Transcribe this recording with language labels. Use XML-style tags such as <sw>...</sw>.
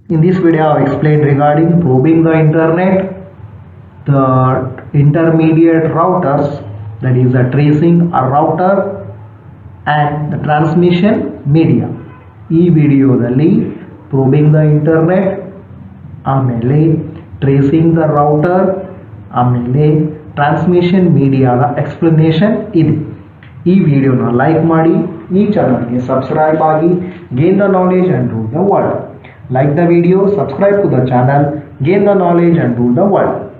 <en>In this video, I have explained regarding probing the internet, the intermediate routers, that is a tracing a router and the transmission media.</en> <kn>ಈ ವಿಡಿಯೋದಲ್ಲಿ</kn> <en>probing the internet,</en> <kn>ಆಮೇಲೆ</kn> <en>tracing the router,</en> <kn>ಆಮೇಲೆ transmission mediaದ explanation ಇದೆ. ಈ ವಿಡಿಯೋನ like ಮಾಡಿ, ಈ ಚಾನಲ್ಗೆ ಸಬ್ಸ್ಕ್ರೈಬ್ ಆಗಿ,</kn> <en>gain the knowledge and rule the world. Like the video, subscribe to the channel, gain the knowledge and rule the world.</en>